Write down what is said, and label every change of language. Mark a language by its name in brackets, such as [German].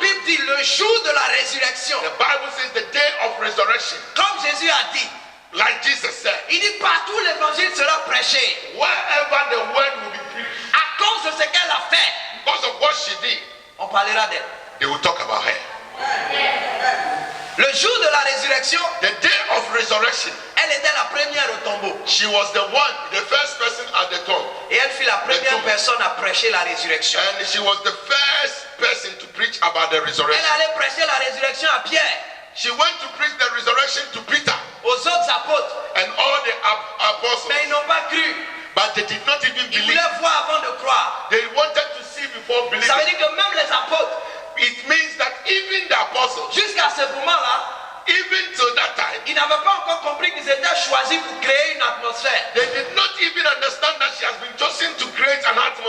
[French] Bible dit le jour de la résurrection, [English] The Bible says the day of resurrection, [French] comme Jésus a dit, [English] like Jesus said, [French] il dit partout l'évangile sera prêché. [English] wherever the word will be preached, [French] À cause de ce qu'elle a fait, [English] because of what she did, [French] on parlera d'elle. [English] they will talk about her. [French] Le jour de la résurrection, [English] The day of resurrection, [French] elle était la première au tombeau. [English] she was the one, the first person at the tomb. [French] Et elle fut la première personne à prêcher la résurrection. [English] And she was the first person to preach about the [French] Elle [English] resurrection. [French] allait prêcher la résurrection à Pierre, [English] She went to preach the resurrection to Peter [French] aux autres apôtres. [English] and all the apostles, [French] Mais ils n'ont pas cru. [English] but they did not even [French] Ils [English] believe. [French] voulaient voir avant de croire. [English] They wanted to see before believing. [French] Ça veut dire que même les apôtres, [English] It means that even the apostles, [French] jusqu'à ce moment-là, [English] even till that time, [French] ils n'avaient pas encore compris qu'ils étaient choisis pour créer une atmosphère. [English] they did not even understand that she has been chosen to create an atmosphere.